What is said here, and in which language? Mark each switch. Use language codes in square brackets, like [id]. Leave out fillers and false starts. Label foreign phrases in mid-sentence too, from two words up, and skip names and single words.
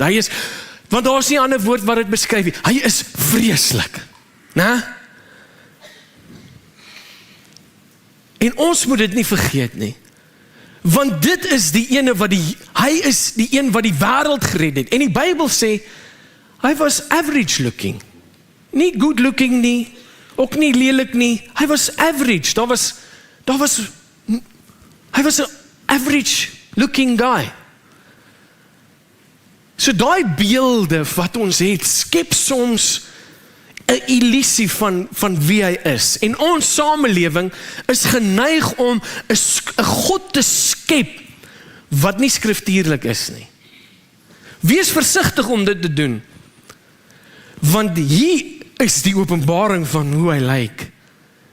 [af] Hy is, want daar is nie 'n ander woord wat dit beskryf nie. Hy is vreeslik, né? En ons moet dit nie vergeet nie. Want dit is die ene wat hy is die een wat die wêreld gered het. En die Bybel sê, hy was [en] average looking. [af] Nie [en] good looking [af] nie, ook nie lelik nie. Hy was average. Hy was 'n [en] average looking guy. [af] So daai beelde wat ons het, skep soms 'n illusie van wie hy is. En ons samelewing is geneig om 'n God te skep wat nie skriftuurlik is nie. Wees versigtig om dit te doen. Want hier is die openbaring van hoe hy lyk.